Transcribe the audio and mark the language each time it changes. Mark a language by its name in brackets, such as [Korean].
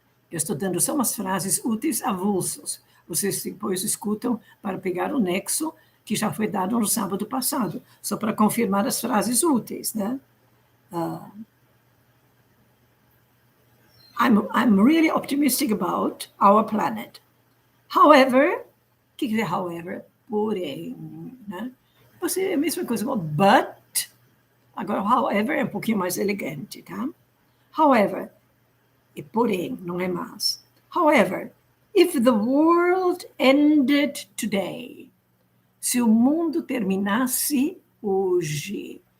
[Portuguese] Eu estou dando só umas frases úteis avulsos. Vocês depois escutam para pegar o nexo que já foi dado no sábado passado, só para confirmar as frases úteis, né? [English] I'm really optimistic about our planet. [Portuguese] However, o que é however? Porém, né? Você é a mesma coisa, but, agora however é um pouquinho mais elegante, tá? However, e porém, não é mais. [English] However, if the world ended today, [Portuguese] se o mundo terminasse hoje.